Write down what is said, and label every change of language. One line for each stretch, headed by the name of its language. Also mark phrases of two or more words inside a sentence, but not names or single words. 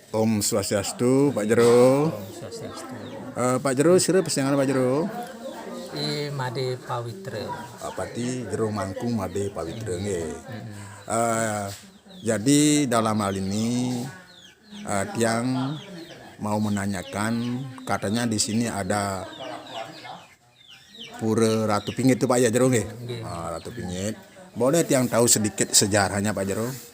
Sanskrit: Om Swastiastu, Pak Jero. Swastiastu.
Balinese: Pak Jero, sira pesengan Pak Jero. I Made Pawitra. Pati Jero Mangkung Made Pawitra nggih.
Indonesian: Jadi dalam hal ini Tiang mau menanyakan, katanya di sini ada Pura Ratu Pingit itu Pak ya Jero nggih. Ratu Pingit. Boleh Tiang tahu sedikit sejarahnya Pak Jero?